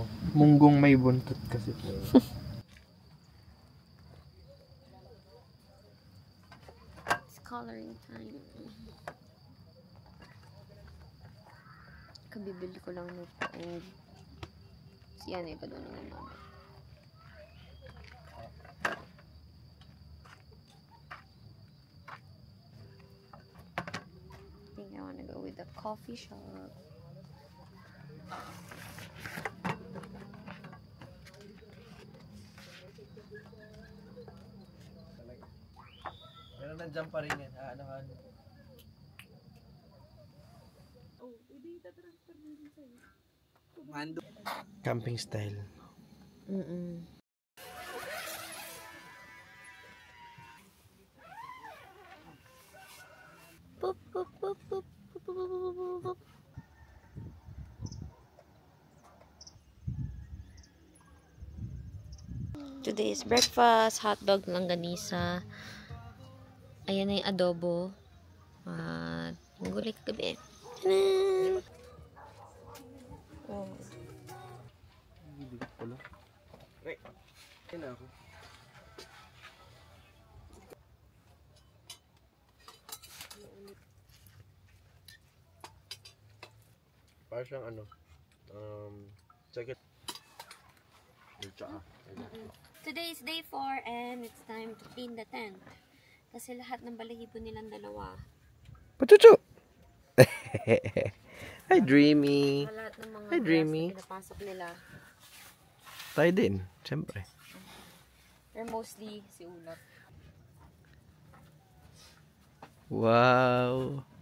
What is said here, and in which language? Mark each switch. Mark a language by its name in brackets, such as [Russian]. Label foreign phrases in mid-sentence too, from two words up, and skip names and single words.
[Filipino] Munggong may buntot kasi. [English] It's coloring time. [Filipino] Kabibili ko lang nito. And siya na iba doon ng mama. [English] I think I wanna go with the coffee shop. [Filipino] Pero nandiyan pa rin yan. Ano. [English] Camping style. Boop, boop, boop, boop, boop, boop, boop, boop, boop. Today's breakfast, hotdog, langganisa. [Filipino] Ayan na yung adobo. At gulay kagabi. Tanan! Oh. Bibigat pala. Ay, ayun na ako. Para siyang ano, second. [English] Today is day 4 and it's time to clean the tent. [Filipino] Kasi lahat ng balahibo nilang dalawa. [English] Pachuchu! Hi, Dreamy. [Filipino] Sa lahat ng mga [English] Hi, Dreamy. [Filipino] na pinapasok nila. Tayo din, siyempre. [English] Or mostly si Ulap. [Filipino] Wow.